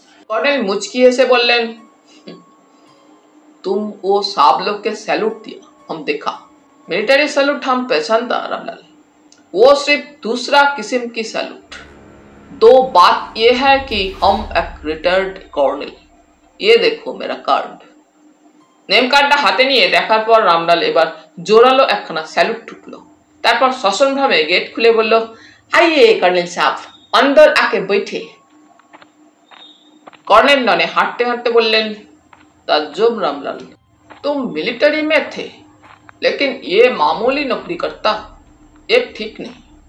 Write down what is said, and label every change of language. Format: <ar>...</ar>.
<hi>Colonel मुचकिए से बोलें, तुम वो साहब लोग के सैल्यूट दिया, हम देखा। मिलिट्री सैल्यूट हम पहचानता रामलाल, वो सिर्फ दूसरा किस्म की सैल्यूट। दो बात ये है कि हम एक रिटायर्ड कर्नल। ये देखो मेरा कार्ड।</hi> <bn>नेम कार्डটা হাতে নিয়ে দেখার পর রামলাল এবার জোরালো একখানা স্যালুট ঠুকলো। তারপর সসম্ভ্রমে গেট খুলে বলল,</bn> <hi>आइए कर्नल साहब, अंदर आके बैठे। कर्नल लने हांटते हांटते बोलें, ताज्जुब रामलाल, तुम मिलिट्री में थे, लेकिन ये मामूली नौकरी करता, ये ठीक नहीं।</hi>